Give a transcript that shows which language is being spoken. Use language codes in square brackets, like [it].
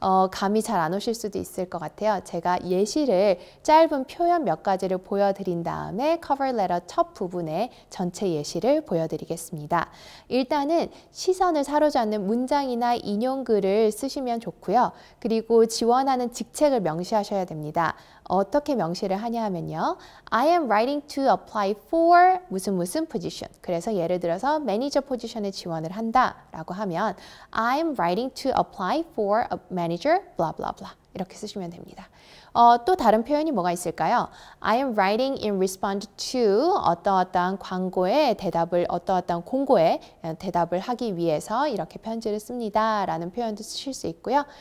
[ko] 감이 잘 안 오실 수도 있을 것 같아요. 제가 예시를 짧은 표현 몇 가지를 보여드린 다음에 커버 레터 첫 부분에 전체 예시를 보여드리겠습니다. 일단은 시선을 사로잡는 문장이나 인용글을 쓰시면 좋고요. 그리고 지원하는 직책을 명시하셔야 됩니다. 어떻게 명시를 하냐 하면요. [en] I am writing to apply for 무슨 position. [ko] 그래서 예를 들어서 매니저 포지션에 지원을 한다라고 하면 [en] I'm writing to apply for a manager blah blah [ko] blah 이렇게 쓰시면 됩니다. 또 다른 표현이 뭐가 있을까요? [en] I am writing in response to [ko] 어떠한 광고에 대답을 어떠한 공고에 대답을 하기 위해서 이렇게 편지를 씁니다 라는 표현도 쓰실 수 있고요.